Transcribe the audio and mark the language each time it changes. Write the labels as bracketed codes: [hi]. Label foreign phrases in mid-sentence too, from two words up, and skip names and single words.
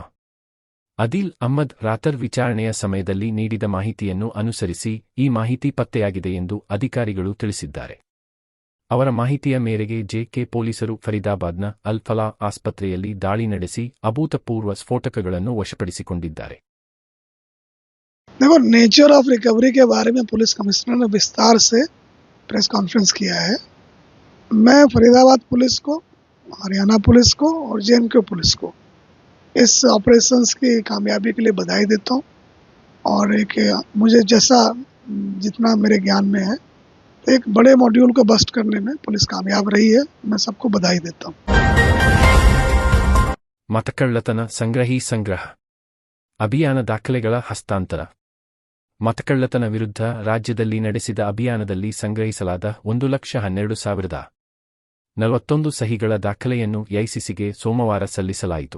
[kn] ಅದಿಲ್ ಅಹ್ಮದ್ ರಾತರ್ ವಿಚಾರಣೆಯ ಸಮಯದಲ್ಲಿ ನೀಡಿದ ಮಾಹಿತಿಯನ್ನು ಅನುಸರಿಸಿ ಈ ಮಾಹಿತಿ ಪತ್ತೆಯಾಗಿದೆ ಎಂದು ಅಧಿಕಾರಿಗಳು ತಿಳಿಸಿದ್ದಾರೆ. ಅವರ ಮಾಹಿತಿಯ ಮೇರೆಗೆ JK ಪೊಲೀಸರು ಫರೀದಾಬಾದ್ನ ಅಲ್ ಫಲಾಹ್ ಆಸ್ಪತ್ರೆಯಲ್ಲಿ ದಾಳಿ ನಡೆಸಿ ಅಭೂತಪೂರ್ವ ಸ್ಫೋಟಕಗಳನ್ನು ವಶಪಡಿಸಿಕೊಂಡಿದ್ದಾರೆ. [hi] देखो, [en] nature of recovery [hi] के बारे में पुलिस कमिश्नर ने विस्तार से [en] press conference [hi] किया है. मैं फरीदाबाद पुलिस को, हरियाणा पुलिस को और JNK पुलिस को इस ऑपरेशंस की कामयाबी के लिए बधाई देता हूँ. और एक मुझे जैसा जितना मेरे ज्ञान में है, एक बड़े मॉड्यूल को बस्ट करने में पुलिस कामयाब रही है. मैं सबको बधाई देता हूँ. [kn] ಮತಕಳ್ಳತನ ಸಂಗ್ರಹ ಅಭಿಯಾನ ದಾಖಲೆಗಳ ಹಸ್ತಾಂತರ. ಮತಕಳ್ಳತನ ವಿರುದ್ಧ ರಾಜ್ಯದಲ್ಲಿ ನಡೆಸಿದ ಅಭಿಯಾನದಲ್ಲಿ ಸಂಗ್ರಹಿಸಲಾದ 1,12,41 ಸಹಿಗಳ ದಾಖಲೆಯನ್ನು ಎಐಸಿಸಿಗೆ ಸೋಮವಾರ ಸಲ್ಲಿಸಲಾಯಿತು.